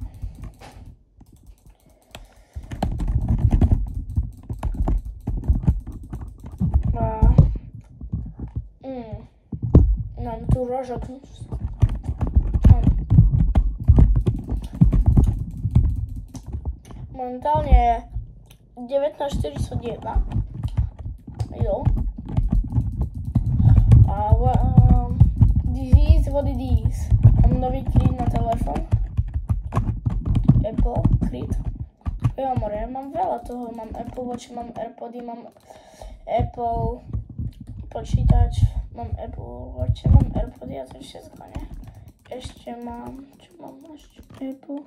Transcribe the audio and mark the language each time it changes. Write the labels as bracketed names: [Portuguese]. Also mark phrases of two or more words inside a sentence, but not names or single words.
[Slovak] Mám tu rožok. Momentálne je 19:41. Jo. [English] This is what it is. [Slovak] Mám nový klid na telefon. Apple klid. Jo, more, mám veľa toho. Mám Apple Watch, mám Airpody, mám Apple počítač, mám Apple Watch, mám Airpody a to je všetko, ne? Ešte mám, čo mám ešte? Apple.